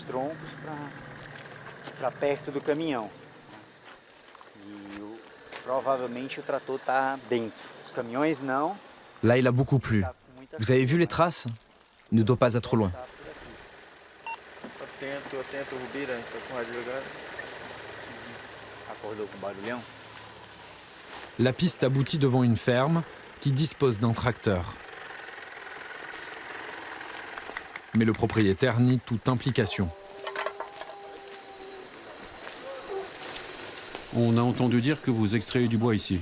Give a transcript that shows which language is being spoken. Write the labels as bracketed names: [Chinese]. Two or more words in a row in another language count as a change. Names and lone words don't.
[French] Là, il a beaucoup plu. Vous avez vu les traces? Il ne doit pas être loin. [Portuguese] atento, Rubira, tá com o rádio ligado. Acordou com o barulhão. [French] La piste aboutit devant une ferme qui dispose d'un tracteur. Mais le propriétaire nie toute implication. On a entendu dire que vous extrayez du bois ici.